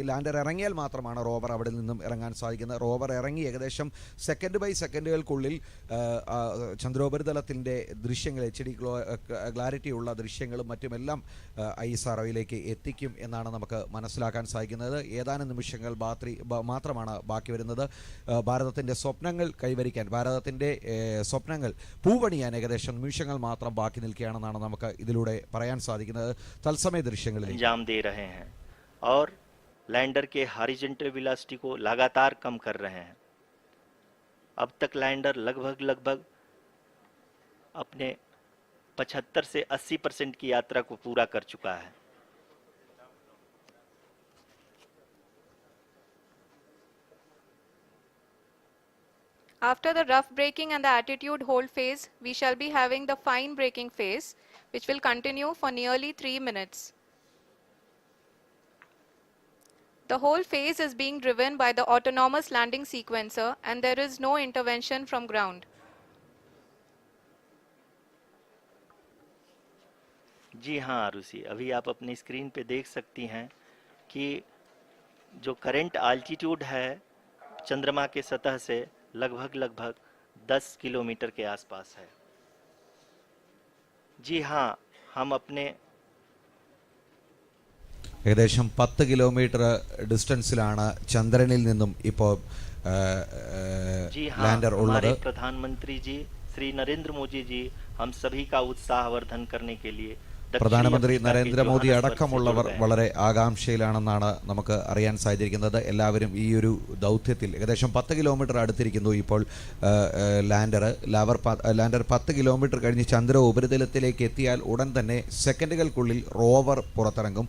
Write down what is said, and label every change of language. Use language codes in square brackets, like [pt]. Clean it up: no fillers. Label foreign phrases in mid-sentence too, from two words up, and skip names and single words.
[ml] ലാൻഡർ ഇറങ്ങിയാൽ മാത്രമാണ് റോവർ അവിടെ നിന്നും ഇറങ്ങാൻ സാധിക്കുന്നത്. റോവർ ഇറങ്ങി ഏകദേശം [en] second by [ml] സെക്കൻഡുകൾക്കുള്ളിൽ ചന്ദ്രോപരിതലത്തിൻ്റെ ദൃശ്യങ്ങൾ, HD ക്ലാരിറ്റിയുള്ള ദൃശ്യങ്ങളും മറ്റുമെല്ലാം ISROയിലേക്ക് എത്തിക്കും എന്നാണ് നമുക്ക് മനസ്സിലാക്കാൻ സാധിക്കുന്നത്. ഏതാനും നിമിഷങ്ങൾ മാത്രമാണ് ബാക്കി വരുന്നത്. ഭാരതത്തിൻ്റെ സ്വപ്നങ്ങൾ കൈവരിക്കാൻ, ഭാരതത്തിൻ്റെ സ്വപ്നങ്ങൾ പൂവണിയാൻ ഏകദേശം നിമിഷങ്ങൾ മാത്രം ബാക്കി നിൽക്കുകയാണെന്നാണ് നമുക്ക് ഇതിലൂടെ പറയാൻ സാധിക്കുന്നത്. തത്സമയ ദൃശ്യങ്ങളിൽ [hi] अंजाम दे रहे हैं और लैंडर के [en] horizontal velocity [hi] को लगातार कम कर रहे हैं. अब तक लैंडर लगभग अपने 75 से 80% की यात्रा को पूरा कर चुका है. [en] After the rough braking and the attitude hold phase, we shall be having the fine braking phase, which will continue for nearly 3 minutes. The whole phase is being driven by the autonomous landing sequencer and there is no intervention from ground. [hi] जी हाँ आरुषि, अभी आप अपनी स्क्रीन पे देख सकती हैं कि जो [en] current altitude [hi] है चंद्रमा के सतह से लगभग लगभग 10 किलोमीटर के आसपास है। जी हाँ, हम अपने [ml] ഏകദേശം 10 കിലോമീറ്റർ ഡിസ്റ്റൻസിലാണ് ചന്ദ്രനിൽ നിന്നും ഇപ്പോൾ [hi] जी हाँ, [ml] ലാൻഡർ [hi] हमारे [ml] ഉള്ളത്. [hi] प्रधानमंत्री जी श्री नरेंद्र मोदी जी हम सभी का उत्साहवर्धन करने के लिए [ml] പ്രധാനമന്ത്രി നരേന്ദ്രമോദി അടക്കമുള്ളവർ വളരെ ആകാംക്ഷയിലാണെന്നാണ് നമുക്ക് അറിയാൻ സാധിച്ചിരിക്കുന്നത്. എല്ലാവരും ഈ ഒരു ദൗത്യത്തിൽ ഏകദേശം 10 കിലോമീറ്റർ അടുത്തിരിക്കുന്നു ഇപ്പോൾ ലാൻഡർ 10 കിലോമീറ്റർ കഴിഞ്ഞ് ചന്ദ്ര ഉപരിതലത്തിലേക്ക് എത്തിയാൽ ഉടൻ തന്നെ സെക്കൻഡുകൾക്കുള്ളിൽ റോവർ പുറത്തിറങ്ങും.